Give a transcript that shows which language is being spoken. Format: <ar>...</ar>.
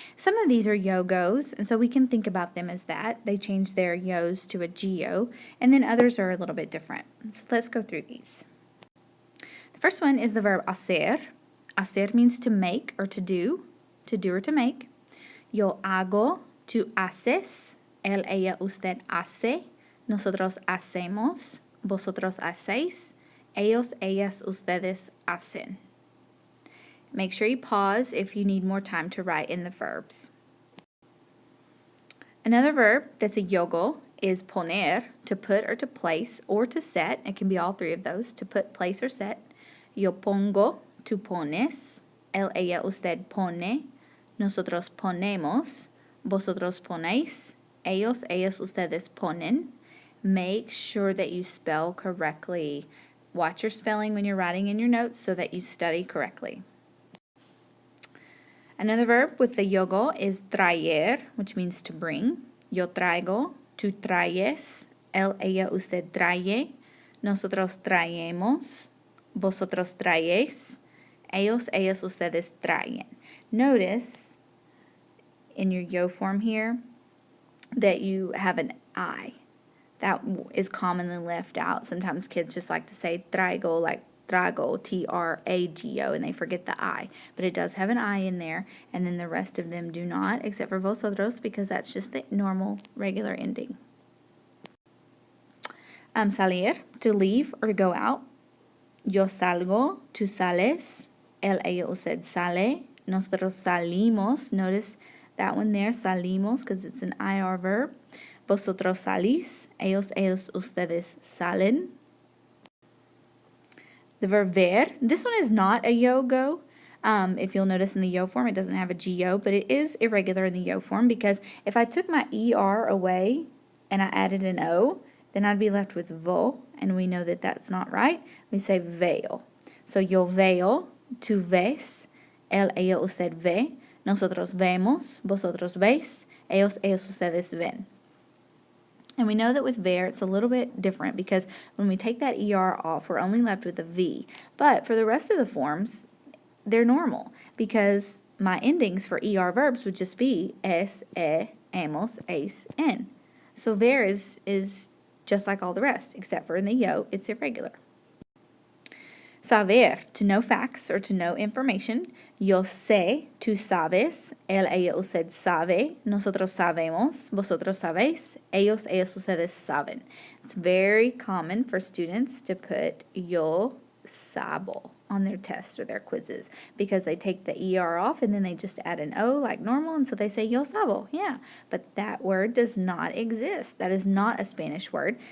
<en>Some of these are yo-goes, and so we can think about them as that. They change their yos to a geo, and then others are a little bit different. So let's go through these. The first one is the verb hacer. Hacer means to make or to do or to make.</en> <es>Yo hago, tú haces, él, ella, usted hace, nosotros hacemos, vosotros hacéis, ellos, ellas, ustedes hacen.</es> <en>Make sure you pause if you need more time to write in the verbs. Another verb that's a yogo is poner, to put or to place or to set. It can be all three of those, to put, place, or set.</en> <es>Yo pongo, tú pones, él, ella, usted pone, nosotros ponemos, vosotros ponéis, ellos, ellas, ustedes ponen.</es> <en>Make sure that you spell correctly. Watch your spelling when you're writing in your notes so that you study correctly. Another verb with the yogo is traer, which means to bring.</en> <es>Yo traigo, tú traes, él, ella, usted trae, nosotros traemos, vosotros traéis, ellos, ellas, ustedes traen.</es> <en>Notice in your yo form here that you have an I. That is commonly left out. Sometimes kids just like to say traigo, like trago, T-R-A-G-O, and they forget the I. But it does have an I in there, and then the rest of them do not, except for vosotros, because that's just the normal, regular ending. Salir, to leave or to go out.</en> <es>Yo salgo, tú sales, él, ella, usted sale, nosotros salimos.</es> <en>Notice that one there, salimos, because it's an IR verb.</en> <es>Vosotros salís, ellos, ellos, ustedes salen.</es> <en>The verb ver, this one is not a yo-go. If you'll notice in the yo form, it doesn't have a GO, but it is irregular in the yo form because if I took my ER away and I added an O, then I'd be left with vo, and we know that that's not right. We say veo.</en> <es>So yo veo, tú ves, él, ella, usted ve, nosotros vemos, vosotros veis, ellos, ellos, ustedes ven.</es> <en>And we know that with ver, it's a little bit different because when we take that ER off, we're only left with a V. But for the rest of the forms, they're normal because my endings for ER verbs would just be es, hemos, es, en. So ver is just like all the rest, except for in the yo, it's irregular. Saber, to know facts or to know information.</en> <es>Yo sé, tú sabes, él, ella, usted sabe, nosotros sabemos, vosotros sabéis, ellos, ellas, ustedes saben.</es> <en>It's very common for students to put</en> <es>yo sabo</es> <en>on their tests or their quizzes because they take the ER off and then they just add an O like normal, and so they say yo sabo. Yeah, but that word does not exist. That is not a Spanish word.</en>